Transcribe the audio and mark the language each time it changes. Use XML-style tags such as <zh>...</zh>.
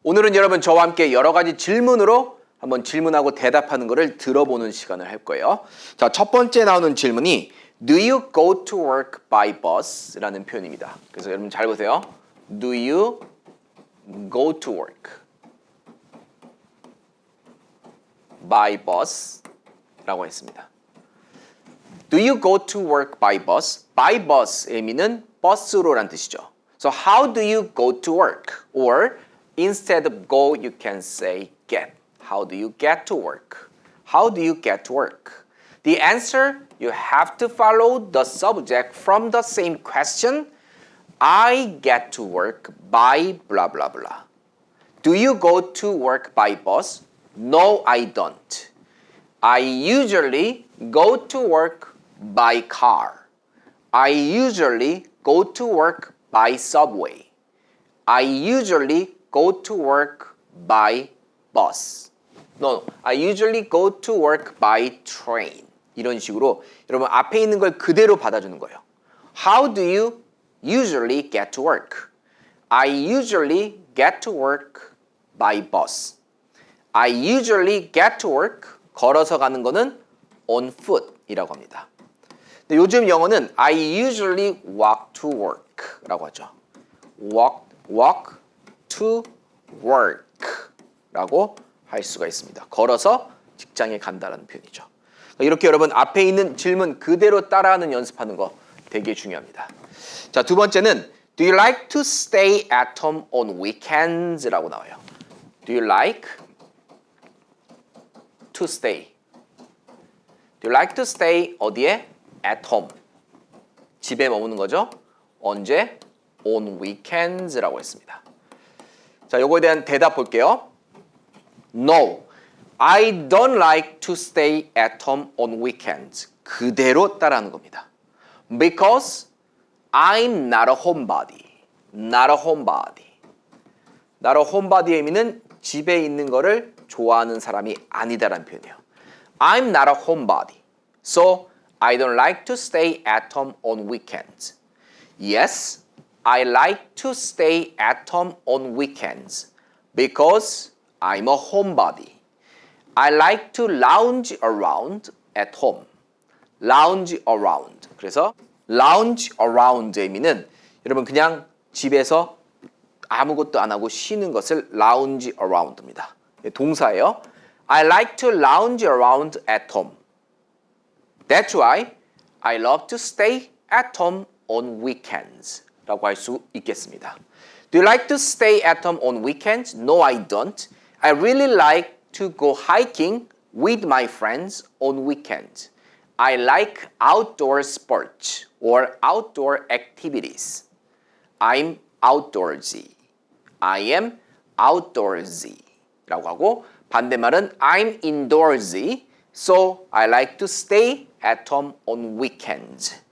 <ko>오늘은 여러분 저와 함께 여러 가지 질문으로 한번 질문하고 대답하는 것을 들어보는 시간을 할 거예요. 자, 첫 번째 나오는 질문이</ko> <en>Do you go to work by bus?</en> <ko>라는 표현입니다. 그래서 여러분 잘 보세요.</ko> <en>Do you go to work by bus?</en> <ko>라고 했습니다.</ko> <en>Do you go to work by bus? By bus</en> <ko>의미는 버스로란 뜻이죠.</ko> <en>So how do you go to work? Or instead of go, you can say get. How do you get to work? How do you get to work? The answer, you have to follow the subject from the same question. I get to work by blah blah blah. Do you go to work by bus? No, I don't. I usually go to work by car. I usually go to work by subway. I usually go to work by bus. No, I usually go to work by train.</en> <ko>이런 식으로 여러분 앞에 있는 걸 그대로 받아주는 거예요.</ko> <en>How do you usually get to work? I usually get to work by bus. I usually get to work.</en> <ko>걸어서 가는 거는 on foot 이라고 합니다. 근데 요즘 영어는</ko> <en>I usually walk to work</en> <ko>라고 하죠.</ko> <en>walk to work</en> <ko>라고 할 수가 있습니다. 걸어서 직장에 간다는 표현이죠. 이렇게 여러분 앞에 있는 질문 그대로 따라하는 연습하는 거 되게 중요합니다. 자, 두 번째는</ko> <en>Do you like to stay at home on weekends?</en> <ko>라고 나와요.</ko> <en>Do you like to stay? Do you like to stay</en> <ko>어디에?</ko> <en>At home.</en> <ko>집에 머무는 거죠. 언제?</ko> <en>On weekends</en> <ko>라고 했습니다. 자, 요거에 대한 대답 볼게요.</ko> <en>No, I don't like to stay at home on weekends.</en> <ko>그대로 따라하는 겁니다.</ko> <en>Because I'm not a homebody. Not a homebody. Not a homebody</en> <ko>의 의미는 집에 있는 거를 좋아하는 사람이 아니다라는 표현이에요.</ko> <en>I'm not a homebody. So I don't like to stay at home on weekends. Yes, I like to stay at home on weekends because I'm a homebody. I like to lounge around at home. Lounge around.</en> <ko>그래서 lounge around의 의미는 여러분 그냥 집에서 아무것도 안 하고 쉬는 것을 lounge around입니다. 동사예요.</ko> <en>I like to lounge around at home. That's why I love to stay at home on weekends.</en> <ko>라고 할 수 있겠습니다.</ko> <en>Do you like to stay at home on weekends? No, I don't. I really like to go hiking with my friends on weekends. I like outdoor sports or outdoor activities. I'm outdoorsy. I am outdoorsy.</en> <ko>라고 하고 반대말은</ko> <en>I'm indoorsy. So I like to stay at home on weekends.</en>